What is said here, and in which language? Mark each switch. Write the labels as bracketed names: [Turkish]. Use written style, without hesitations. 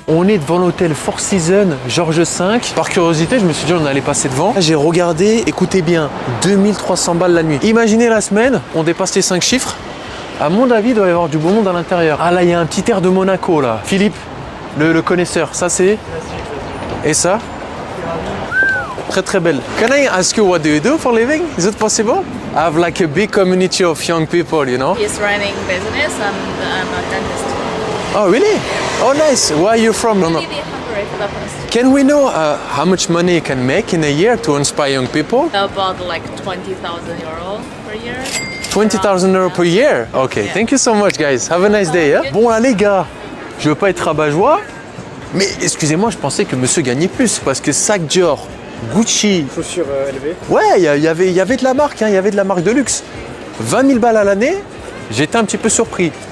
[French] On est devant l'hôtel Four Seasons, Georges V. Par curiosité, je me suis dit on allait passer devant. J'ai regardé, écoutez bien, 2300 balles la nuit. Imaginez la semaine, on dépasse les 5 chiffres. À mon avis, il doit y avoir du beau monde à l'intérieur. Ah là, il y a un petit air de Monaco là. Philippe, le connaisseur, ça c'est... Et ça? Très très belle. [English] Can I ask you what do you do for a living? Is it possible? I have like a big community of young people, you know? He's running business and I'm a dentist. Oh really? Oh nice. Where are you from? Maybe Hungary, Budapest. Can we know how much money you can make in a year to inspire young people? About like 20,000 euro per year. 20,000 euros per year? Okay, Yeah. thank you so much guys. Have a nice day. Yeah? [French] Bon là les gars, je veux pas être rabat-joie, mais excusez-moi, je pensais que monsieur gagnait plus parce que sac Dior, Gucci, Chaussures élevées. ouais, il y avait de la marque, hein, il y avait de la marque de luxe. 20 000 balles à l'année, j'étais un petit peu surpris.